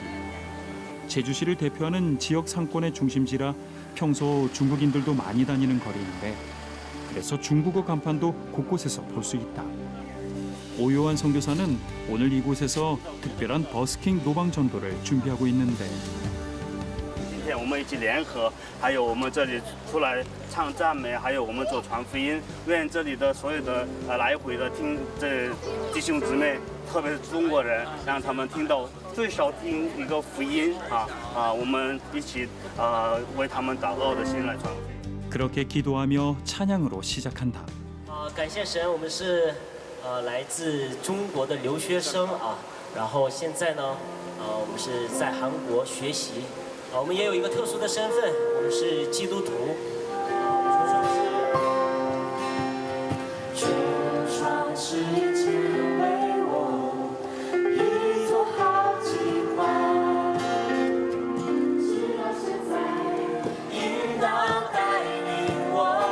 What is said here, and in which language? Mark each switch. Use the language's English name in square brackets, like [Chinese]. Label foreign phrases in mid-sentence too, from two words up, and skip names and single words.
[Korean] 제주시를 대표하는 지역 상권의 중심지라 평소 중국인들도 많이 다니는 거리인데 그래서 중국어 간판도 곳곳에서 볼 수 있다. 오요한 선교사는 오늘 이곳에서 특별한 버스킹 노방 전도를 준비하고 있는데 [Chinese] 今天我们一起联合，还有我们这里出来唱赞美，还有我们做传福音，愿这里的所有的来回的听这弟兄姊妹，特别是中国人，让他们听到最少听一个福音我们一起为他们祷告的心来传福音。 [Korean] 그렇게 기도하며 찬양으로 시작한다. [Chinese] 感谢神，我们是来自中国的留学生然后现在呢我们是在韩国学习我们也有一个特殊的身份，我们是基督徒。全创世界为我一座好计划，直到现在引导带领我。